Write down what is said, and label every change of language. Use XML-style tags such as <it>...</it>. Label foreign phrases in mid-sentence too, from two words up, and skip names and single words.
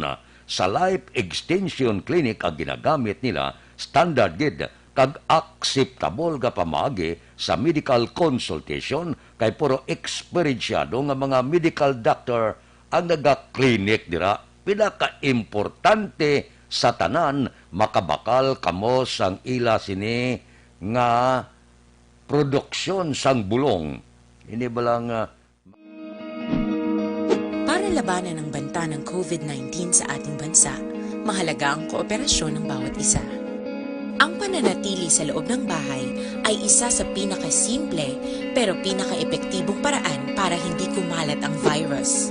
<hil>Sa Life Extension Clinic ang ginagamit nila standard gid kag acceptable ga pamagi sa</hil> <en>medical consultation</en> <hil>kay puro eksperyensyado nga mga</hil> <en>medical doctor</en> <hil>ang naga-clinic dira. Pinaka-importante sa tanan makabakal kamo sang ila sini nga produksyon sang bulong. Ini balang</hil> <tl>para labanan ang banta ng COVID-19 sa ating bansa, mahalaga ang kooperasyon ng bawat isa. Ang pananatili sa loob ng bahay ay isa sa pinakasimple pero pinaka-epektibong paraan para hindi kumalat ang virus.</tl>